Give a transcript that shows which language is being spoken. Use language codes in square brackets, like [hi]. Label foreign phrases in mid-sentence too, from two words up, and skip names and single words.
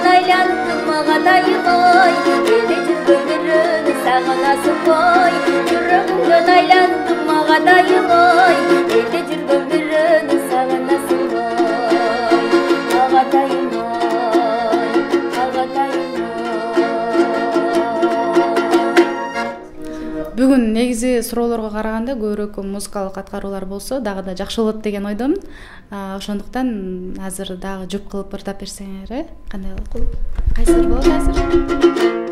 [kk] айландым ағатайым-ай, елде жүрген біріміз сағынасың бай, жүрегіңден айландым ағатайым-ай, елде жүрген біріміз сағынасың бай, ағатайым-ай, ағатайым-ай. [ky] Бүгүн негизи суроолорго караганда көбүрөөк музыкалык аткаруулар болсо дагы да жакшы болот деген ойдомун. Ошондуктан азыр дагы жұп кылып ырдап берсеңер, кандай болот? Кайсыр болот азыр?